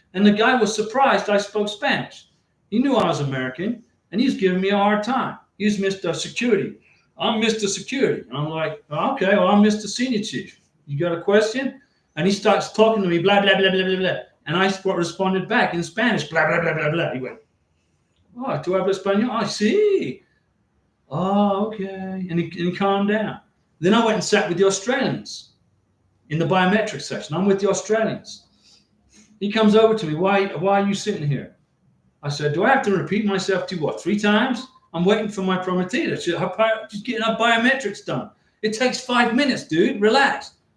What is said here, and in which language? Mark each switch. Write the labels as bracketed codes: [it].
[en] And the guy was surprised I spoke Spanish. He knew I was American, and he's giving me a hard time. He's Mr. Security. I'm Mr. Security. And I'm like, okay, well, I'm Mr. Senior Chief. You got a question? And he starts talking to me, blah, blah, blah, blah, blah, blah. And I responded back in Spanish, blah, blah, blah, blah, blah. He went, [es] oh, ¿tú hablas español? [en] Oh, sí. Oh, okay. And he calmed down. Then I went and sat with the Australians in the biometrics section. I'm with the Australians. He comes over to me, why are you sitting here? I said, do I have to repeat myself to you, 3 times? I'm waiting for my prometida. She's getting her biometrics done. It takes 5 minutes, dude. Relax.